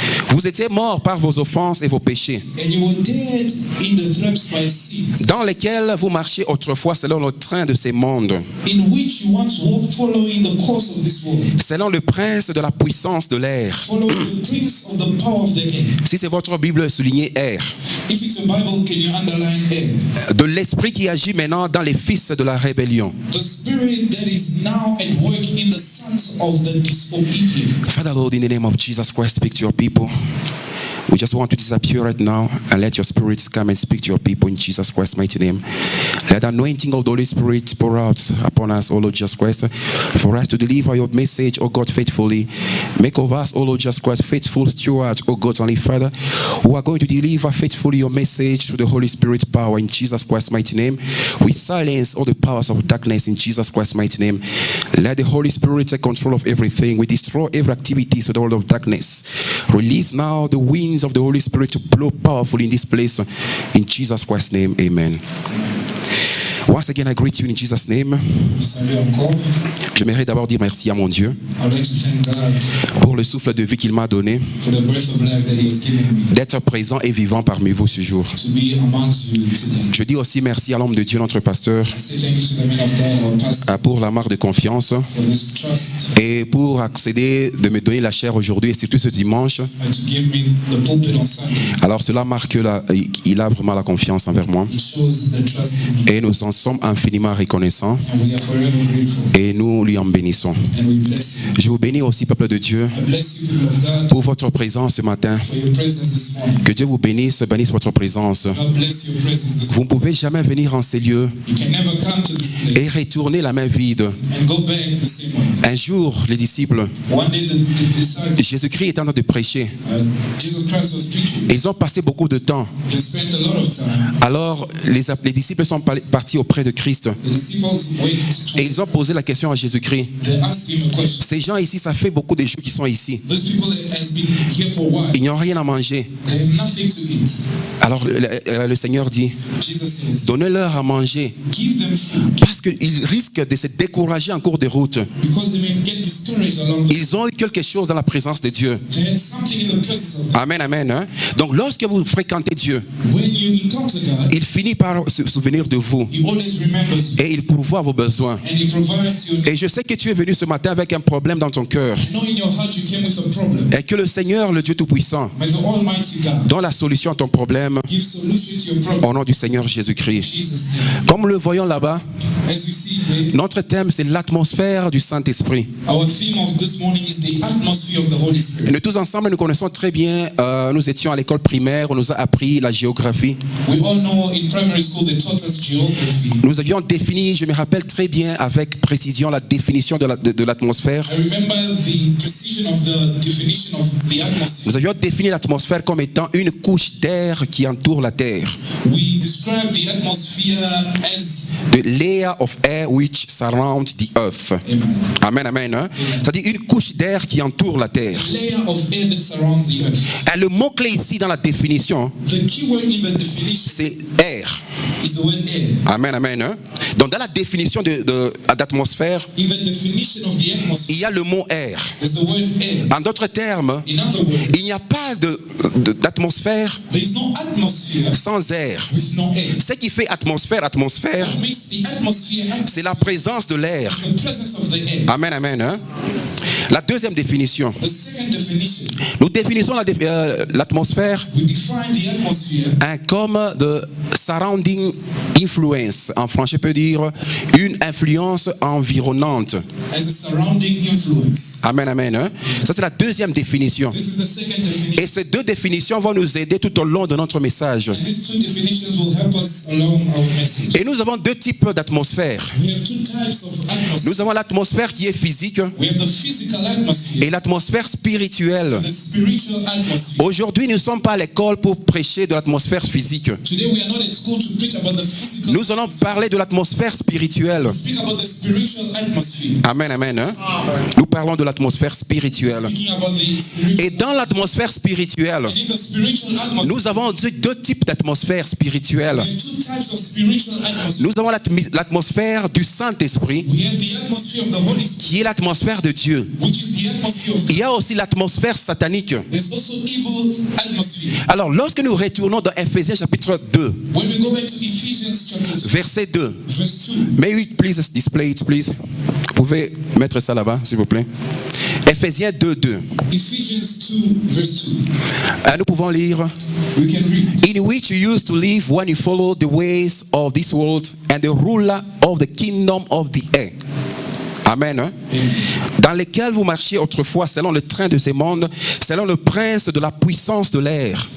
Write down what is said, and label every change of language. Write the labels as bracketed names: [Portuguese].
[French] vous étiez morts par vos offenses et vos péchés, [English] and you were dead in the threats by sins, [French] dans lesquels vous marchiez autrefois selon le train de ces mondes, [English] in which you once walked following the course of this world, [French] selon le prince de la puissance de l'air. [English] following the prince of the power of the air. [French] Si c'est votre Bible, soulignez air. [English] If it's a Bible, can you underline air? [French] De l'esprit qui agit maintenant dans les fils de la rébellion. [English] The spirit that is now at work in the sons of the disobedient. Father Lord, in the name of Jesus Christ, speak to your people. We just want to disappear right now and let your spirits come and speak to your people in Jesus Christ's mighty name. Let the anointing of the Holy Spirit pour out upon us, O Lord Jesus Christ, for us to deliver your message, O God, faithfully. Make of us, O Lord Jesus Christ, faithful stewards, O God, Holy Father, who are going to deliver faithfully your message through the Holy Spirit's power in Jesus Christ's mighty name. We silence all the powers of darkness in Jesus Christ's mighty name. Let the Holy Spirit take control of everything. We destroy every activity of the world of darkness. Release now the winds of the Holy Spirit to blow powerfully in this place. In Jesus Christ's name, amen. Once again, I greet you in Jesus' name. [French] Salut encore. J'aimerais d'abord dire merci à mon Dieu [English] I'd like to thank God [French] pour le souffle de vie qu'il m'a donné, [English] for the breath of life that He has given me [French] d'être présent et vivant parmi vous ce jour. [English] to be amongst you today. [French] Je dis aussi merci à l'homme de Dieu, notre pasteur, [English] I say thank you to the man of God, our pastor, [French] pour la marque de confiance [English] for this trust [French] et pour accéder, de me donner la chair aujourd'hui et surtout ce dimanche. [English] and to give me the pulpit on Sunday. [French] Alors cela marque qu'il a vraiment la confiance envers moi [English] It shows the trust in me, [French] et nous en sommes infiniment reconnaissants [English] and we are forever grateful, [French] et nous lui en bénissons. [English] and we bless you. [French] Je vous bénis aussi, peuple de Dieu, [English] I bless you, people of God, [French] pour votre présence ce matin. [English] for your presence this morning. [French] Que Dieu vous bénisse votre présence. [English] God bless your presence this [French] Vous [English] morning. [French] ne pouvez jamais venir en ces lieux [English] You can never come to this place [French] et retourner la main vide. [English] and go back the same way. [French] Un jour, les disciples, [English] One day the disciples, [French] Jésus-Christ était en train de prêcher. [English] Jesus Christ was preaching. [French] Ils ont passé beaucoup de temps. [English] They spent a lot of time. [French] Alors, les disciples sont partis auprès de Christ. [English] The disciples went [French] Et [English] to, [French] ils ont posé la question à Jésus-Christ. [English] they asked him a question. [French] Ces gens ici, ça fait beaucoup de jours qu'ils sont ici. [English] Those people that has been here for a while, [French] Ils n'ont rien à manger. [English] they have nothing to eat. [French] Alors le Seigneur dit, [English] Jesus says, [French] donnez-leur à manger. [English] give them food, [French] Parce qu'ils risquent de se décourager en cours de route. [English] because they may get discouraged along the way. [French] Ils ont eu quelque chose dans la présence de Dieu. [English] They had something in the presence of God. Amen, amen. Hein? [French] Donc lorsque vous fréquentez Dieu, [English] When you encounter God, [French] il finit par se souvenir de vous. [English] He always remembers you, [French] Et il pourvoit vos besoins. [English] and He provides you. [French] Et je sais que tu es venu ce matin avec un problème dans ton cœur. [English] I know in your heart you came with a problem. [French] Et que le Seigneur, le Dieu Tout-Puissant, [English] May the Almighty God [French] donne la solution à ton problème [English] give solution to your problem. [French] au nom du Seigneur Jésus-Christ. [English] Jesus' name. [French] Comme le voyons là-bas, [English] As you see, the, [French] notre thème, c'est l'atmosphère du Saint-Esprit. [English] our theme of this morning is the atmosphere of the Holy [French] Et [English] Spirit. [French] nous tous ensemble, nous connaissons très bien, nous étions à l'école primaire, on nous a appris la géographie. [English] We all know in primary school they taught us geography. [French] Nous avions défini, je me rappelle très bien avec précision, la définition de l'atmosphère. [English] I remember the precision of the definition of the atmosphere. [French] Nous avions défini l'atmosphère comme étant une couche d'air qui entoure la Terre. [English] We describe the atmosphere as The layer of air which surrounds the earth. amen, Amen, amen. Hein? [French] C'est-à-dire une couche d'air qui entoure la Terre. [English] a layer of air that surrounds the earth. [French] Et le mot-clé ici dans la définition, [English] The key word in the definition [French] c'est air. [English] is the word air. Amen, amen. Hein? [French] Donc dans la définition d'atmosphère, [English] In the definition of the atmosphere, [French] il y a le mot air. [English] there's the word air. [French] En d'autres termes, [English] In other words, [French] il n'y a pas d'atmosphère [English] there is no atmosphere [French] sans air. [English] with no air. [French] Ce qui fait atmosphère, [English] What makes the atmosphere [French] c'est la présence de l'air. [English] the presence of the air. Amen, amen. Hein? [French] La deuxième définition. [English] The second definition, [French] Nous définissons l'atmosphère [English] we define the atmosphere comme the surrounding influence. [French] En français, peut dire une influence environnante. [English] as a surrounding influence. Amen, amen. Hein? [French] Ça, c'est la deuxième définition. [English] This is the second definition. [French] Et ces deux définitions vont nous aider tout au long de notre message. [English] And these two definitions will help us along our message. [French] Et nous avons deux types d'atmosphère. [English] We have two types of atmosphere. [French] Nous avons l'atmosphère qui est physique [English] We have the physical atmosphere, [French] et l'atmosphère spirituelle. [English] the spiritual atmosphere. [French] Aujourd'hui, nous ne sommes pas à l'école pour prêcher de l'atmosphère physique. [English] Today we are not at school to preach about the physical. [French] Nous allons parler de l'atmosphère spirituelle. [English] Speak about the spiritual atmosphere. Amen, amen. Hein? [French] Nous parlons de l'atmosphère spirituelle. [English] Speaking about the spiritual. [French] Et dans l'atmosphère spirituelle, [English] In the spiritual atmosphere, [French] nous avons deux types d'atmosphère spirituelle. [English] we have two types of spiritual atmosphere. [French] Nous avons l'atmosphère du Saint-Esprit, [English] We have the atmosphere of the Holy Spirit, [French] qui est l'atmosphère de Dieu. [English] which is the atmosphere of God. [French] Il y a aussi l'atmosphère satanique. [English] There's also evil atmosphere. [French] Alors, lorsque nous retournons dans Ephésiens chapitre 2, [English] When we go back to Ephesians chapter 2, [French] verset 2, [English] verse 2, may we please display it, please. [French] Vous pouvez mettre ça là-bas, s'il vous plaît. Ephésiens 2, 2. [English] Ephesians 2, verse 2, [French] Nous pouvons lire. [English] we can read. In which you used to live when you followed the ways of this world and the ruler of the kingdom of the air. Amen. Hein? [French] Dans lesquels vous marchiez autrefois selon le train de ces mondes, selon le prince de la puissance de l'air.